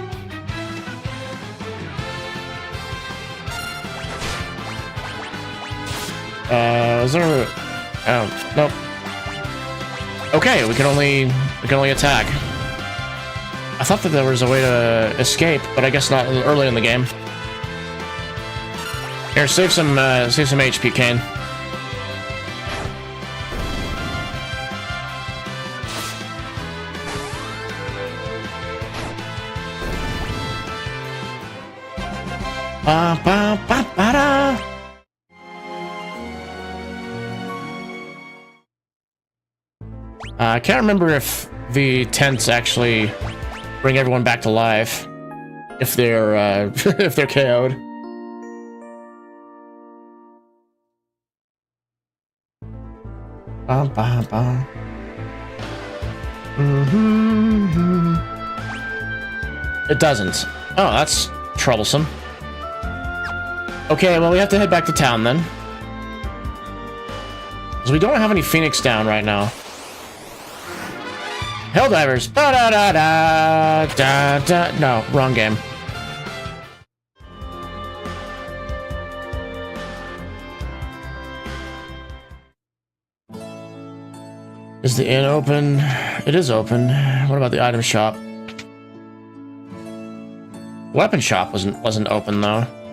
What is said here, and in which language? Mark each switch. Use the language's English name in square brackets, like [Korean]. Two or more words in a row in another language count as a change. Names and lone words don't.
[English] Is there? Oh, nope. Okay, we can only attack. I thought that there was a way to escape, but I guess not early in the game. Here, save some HP, Kane. Ba ba ba ba da. I can't remember if the tents actually bring everyone back to life if they're if they're KO'd. It doesn't. Oh, that's troublesome. Okay, well we have to head back to town then. Because we don't have any Phoenix down right now. Helldivers! Ba-da-da-da! No, wrong game. Is the inn open? It is open. What about the item shop? Weapon shop wasn't open though.